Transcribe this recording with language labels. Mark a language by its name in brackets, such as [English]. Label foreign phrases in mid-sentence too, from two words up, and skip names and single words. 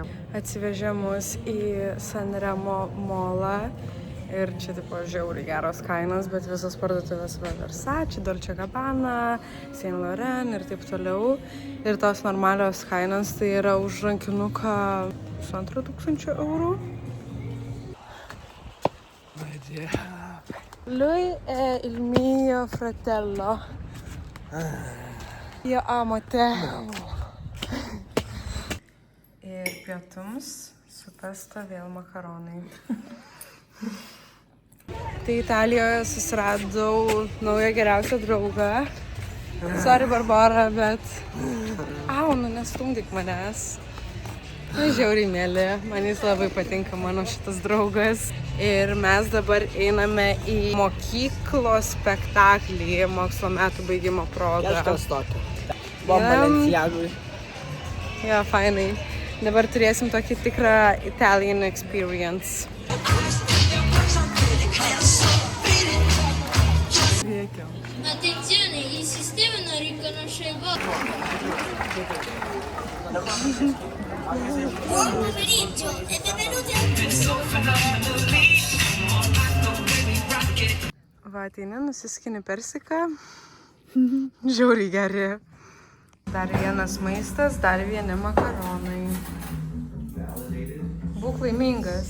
[Lithuanian] Atsivežė mus į San Remo molą ir čia tipo žiauriai geros kainos, bet visos parduotuvės Versace, Dolce Gabbana, Saint Laurent ir taip toliau. Ir tos normalios kainos tai yra už rankinuką 2,5 eurų. [Italian] Lui è il mio fratello. Io amo te. [Lithuanian] Ir pietums su pesto vėl makaronai. Tai Italijoje susiradau naują geriausią draugą. Sorry, Barbara, bet... Nu nestumdyk manęs. Žiauriai mėly, man jis labai patinka, mano šitas draugas. Ir mes dabar einame į mokyklos spektaklį mokslo metų baigimo proga. Kažkas tokio. Balenciagui. Ja, fainai. Dabar turėsim tokį tikrą [English] Italian experience. [Lithuanian] Veikiam. [Italian] Attenzione, il sistema non riconosce il voto. Buon pomeriggio e benvenuti [Lithuanian] Va, ateini, nusiskini persiką. Žiauriai geri. Dar vienas maistas, dar vieni makaronai. Būk laimingas.